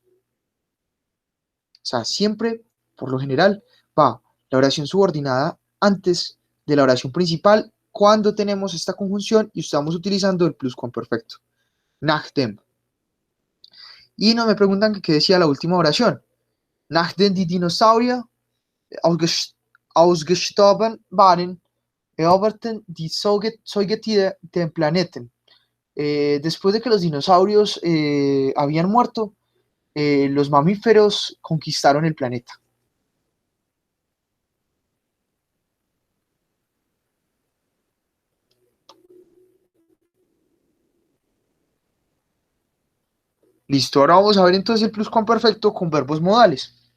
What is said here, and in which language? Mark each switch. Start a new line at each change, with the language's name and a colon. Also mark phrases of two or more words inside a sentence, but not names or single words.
Spanish: O sea, siempre, por lo general, va la oración subordinada antes de la oración principal cuando tenemos esta conjunción y estamos utilizando el pluscuamperfecto.
German: Nachdem.
Spanish: Y no me preguntan qué decía la última oración.
German: Nachdem die Dinosaurier ausgestorben waren, eroberten die Säugetiere den Planeten.
Spanish: Después de que los dinosaurios habían muerto, los mamíferos conquistaron el planeta. Listo, ahora vamos a ver entonces el pluscuamperfecto con verbos modales.